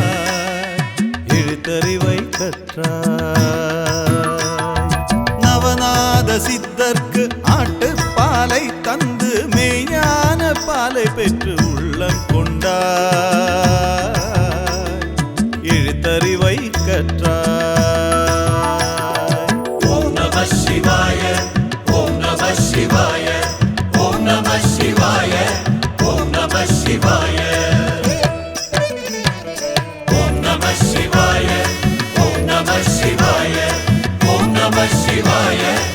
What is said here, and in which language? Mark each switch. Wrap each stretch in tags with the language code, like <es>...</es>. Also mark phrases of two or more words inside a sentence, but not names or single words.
<ta>எழுத்தறிவை கற்றார். நவநாத சித்தர்க்கு ஆட்டுப்பாலை தந்து மெய்ஞான பாலை பெற்று உள்ளம் கொண்டார். எழுத்தறிவை கற்றார்.</ta> <sa>शिवाय ओम नमः शिवाय ओम नमः शिवाय ओम नमः शिवाय ओम नमः शिवाय ओम नमः शिवाय ओम नमः शिवाय</sa>